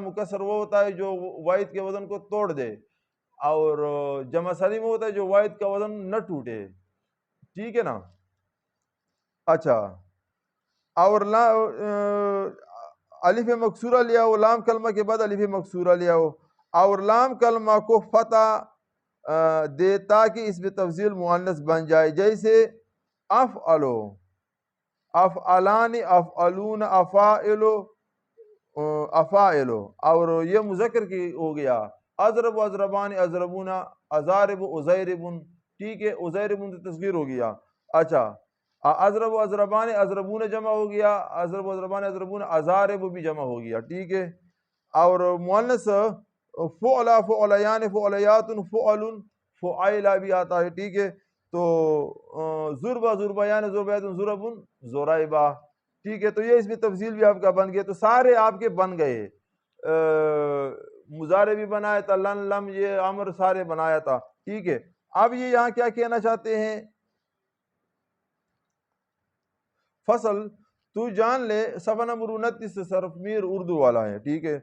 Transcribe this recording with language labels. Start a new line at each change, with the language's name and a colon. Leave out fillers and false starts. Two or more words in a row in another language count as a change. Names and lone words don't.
Urdu: مکسر وہ ہوتا ہے جو واحد کے وزن کو توڑ دے، اور جمع سالم وہ ہوتا ہے جو واحد کا وزن نہ ٹوٹے، ٹھیک ہے نا. اچھا، اور الف مکسورہ لیا ہو، لام کلمہ کے بعد الف مکسورہ لیا ہو. اور لام کلمہ کو فتح دے تاکہ اس میں تفضیل مؤنث بن جائے، جیسے
Arabic: افعلو، افعلان، افعلون، افائلو، افائلو.
Urdu: اور یہ مذکر کی ہو گیا.
Arabic: اضرب، اضربان، اضربون، ازارب، ازیربن،
Urdu: ٹھیک ہے. ازیربن تو تصغیر ہو گیا. اچھا،
Arabic: اضرب و اضربان، اضربون
Urdu: جمع ہو گیا.
Arabic: اضرب و اضربان، اضربون، ازارب
Urdu: بھی جمع ہو گیا، ٹھیک ہے. اور مؤنث
Arabic: فعلا، فعلیان، فعلیات، فعل، فعیلا
Urdu: بھی آتا ہے، ٹھیک ہے. تو ضربہ،
Arabic: ضربیان، ضربیات، ضربن، زرائبہ،
Urdu: ٹھیک ہے. تو یہ اس میں تفصیل بھی آپ کا بن گیا. تو سارے آپ کے بن گئے. مضارع بھی بنایا تھا،
Arabic: لن، لم،
Urdu: یہ امر سارے بنایا تھا، ٹھیک ہے. اب یہ یہاں کیا کہنا چاہتے ہیں؟ فصل، تو جان لے، صفحہ نمبر 29 سے صرف میر اردو والا ہے، ٹھیک ہے.